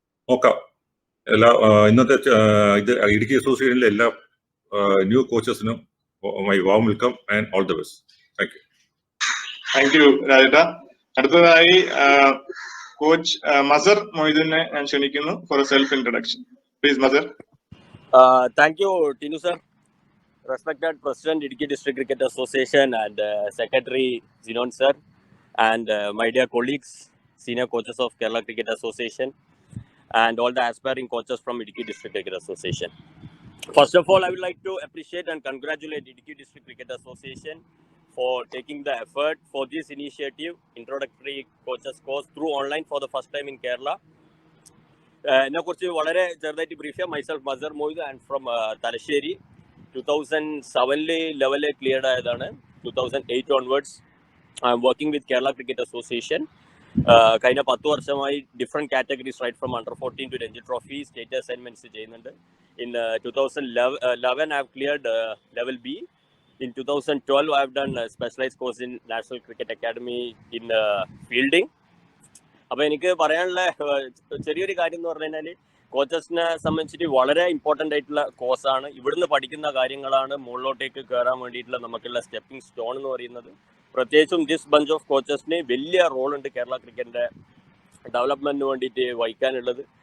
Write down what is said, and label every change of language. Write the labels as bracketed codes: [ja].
[ml] നോക്കാം. ഇന്നത്തെ ഇത് ഇടുക്കി അസോസിയേഷനിലെ എല്ലാ new കോച്ചസിനും [en] My warm welcome and all the best. [ml] Thank you രാജേട്ട. അടുത്തതായി കോച്ച് മസർ മൊയ്തുനെ ഞാൻ ക്ഷണിക്കുന്നു [en] For a self introduction. Please Mazar. Thank you Tinu sir. Respected President Idukki District Cricket Association and Secretary Zinon sir and my dear colleagues, senior coaches of Kerala Cricket Association and all the aspiring coaches from Idukki District Cricket Association. First of all, I would like to appreciate and congratulate Idukki District Cricket Association for taking the effort for this initiative, introductory coaches course through online for the first time in Kerala. [ml] എന്നെ കുറിച്ച് വളരെ ചെറുതായിട്ട് brief ചെയ്യാം. [en] Myself Mazar Moid and from Thalassery. 2007 level cleared ആയതാണ്. 2008 onwards I am working with Kerala cricket association. [ml] കഴിഞ്ഞ 10 വർഷമായി different categories right from under 14 to Ranji trophy state assignments ചെയ്യുന്നുണ്ട്. [en] In 2011 I have cleared level B. In 2012 I have done a specialized course in National Cricket Academy in fielding. [ml] അപ്പോൾ എനിക്ക് പറയാനുള്ള ചെറിയൊരു കാര്യം എന്ന് പറഞ്ഞു കഴിഞ്ഞാൽ കോച്ചസിനെ സംബന്ധിച്ചിട്ട് വളരെ ഇമ്പോർട്ടൻ്റ് ആയിട്ടുള്ള കോഴ്സാണ്. ഇവിടുന്ന് പഠിക്കുന്ന കാര്യങ്ങളാണ് മുകളിലോട്ടേക്ക് കയറാൻ വേണ്ടിയിട്ടുള്ള നമുക്കുള്ള സ്റ്റെപ്പിംഗ് സ്റ്റോൺ എന്ന് പറയുന്നത്. പ്രത്യേകിച്ചും ദിസ് ബഞ്ച് ഓഫ് കോച്ചസിന് വലിയ റോളുണ്ട് കേരള ക്രിക്കറ്റിൻ്റെ ഡെവലപ്മെൻറ്റിന് വേണ്ടിയിട്ട് വഹിക്കാനുള്ളത്.